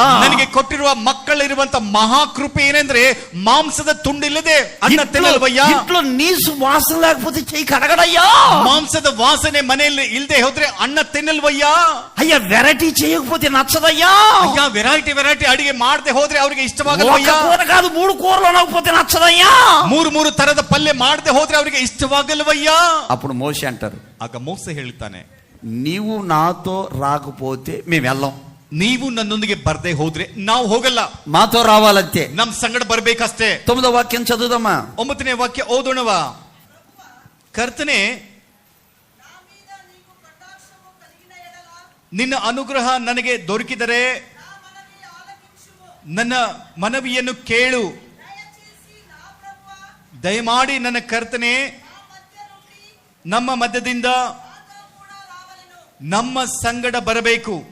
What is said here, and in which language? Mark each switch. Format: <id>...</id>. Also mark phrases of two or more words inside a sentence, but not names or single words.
<kn>ನನಗೆ ಕೊಟ್ಟಿರುವ ಮಕ್ಕಳಿರುವಂತ ಮಹಾಕೃಪೆ ಏನೆಂದ್ರೆ ಮಾಂಸದ ತುಂಡಿಲ್ಲದೆ ಅನ್ನ ತಿನ್ನಲ್ವಯ್ಯ.</kn> <te>ఇంట్లో నీసు వాసన లేకపోతే చెయ్యి కడగడయ్యా.</te> <kn>ಮಾಂಸದ ವಾಸನೆ ಮನೆಯಲ್ಲಿ ಇಲ್ಲದೆ ಹೋದ್ರೆ ಅನ್ನ ತಿನ್ನಲ್ವಯ್ಯ.</kn> <te>అయ్యా వెరైటీ చేయకపోతే నచ్చదయ్యా.</te> <kn>ಅಯ್ಯ ವೆರೈಟಿ ಅಡಿಗೆ ಮಾಡದೆ ಹೋದ್ರೆ ಅವ್ರಿಗೆ</kn> <te>ఒక</te> <kn>ಇಷ್ಟವಾಗಲ್ವಯ್ಯ.</kn> <te>కూర కాదు 3 కూరలు అనకపోతే నచ్చదయ్యా.</te> <kn>ಮೂರು ತರದ ಪಲ್ಯ ಮಾಡದೆ ಹೋದ್ರೆ ಅವ್ರಿಗೆ ಇಷ್ಟವಾಗಲ್ವಯ್ಯ.</kn> <te>అప్పుడు మోషే అంటారు,</te> <kn>ಆಗ ಮೋಸೆ ಹೇಳ್ತಾನೆ,</kn> <te>నీవు నాతో రాకపోతే మేము వెళ్ళం.</te> <kn>ನೀವು ನನ್ನೊಂದಿಗೆ ಬರ್ದೇ ಹೋದ್ರೆ ನಾವು ಹೋಗಲ್ಲ,</kn> <te>మాతో రావాలంతే.</te> <kn>ನಮ್ ಸಂಗಡ ಬರ್ಬೇಕಷ್ಟೇ.</kn> <te>9వ వాక్యం చదువుదామా?</te> <kn>9ನೇ ವಾಕ್ಯ ಓದೋಣವಾ. ಕರ್ತನೆ, ನಿನ್ನ ಅನುಗ್ರಹ ನನಗೆ ದೊರಕಿದರೆ ನನ್ನ ಮನವಿಯನ್ನು ಕೇಳು. ದಯಮಾಡಿ ನನ್ನ ಕರ್ತನೆ, ನಮ್ಮ ಮಧ್ಯದಿಂದ ನಮ್ಮ ಸಂಗಡ ಬರಬೇಕು.</kn>